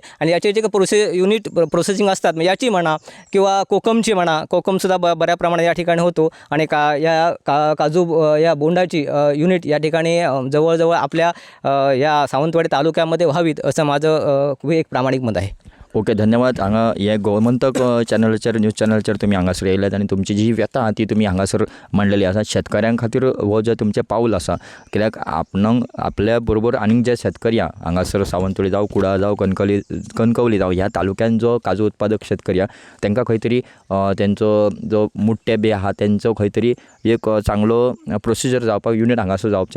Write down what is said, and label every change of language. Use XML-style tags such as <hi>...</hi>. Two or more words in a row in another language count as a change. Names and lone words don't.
<mr>आणि याचे जे प्रोसेसिंग असतात याची म्हणा किंवा कोकमची म्हणा, कोकमसुद्धा बऱ्या प्रमाणात या ठिकाणी होतो आणि काजू या बोंडाची युनिट या ठिकाणी जवळजवळ आपल्या या सावंतवाडी तालुक्यामध्ये व्हावीत असं माझं एक प्रामाणिक मत आहे. ओके, धन्यवाद.</mr> <kok>हांगा हे गोमंतक चॅनलचेर न्यूज चॅनलचेर तुमी हांगासर येयल्यात आनी तुमची जी व्यथा ती तुमी हांगासर मांडलेली आसा. शेतकऱ्यां खातीर हो जे तुमचें पाऊल आसा, कित्याक आपल्या बरोबर आनीक जे शेतकरी आहा हांगासर सावंतवाडी जावं, कुडाळ जावं, कणकवली जावं, ह्या तालुक्यान जो काजू उत्पादक शेतकरी आहा तांकां खंय तरी तेंचो जो मुट्टे बे आहा तेंचो खंय तरी एक चांगलो प्रोसिजर जावपाक युनिट हांगासर जावचें.</kok>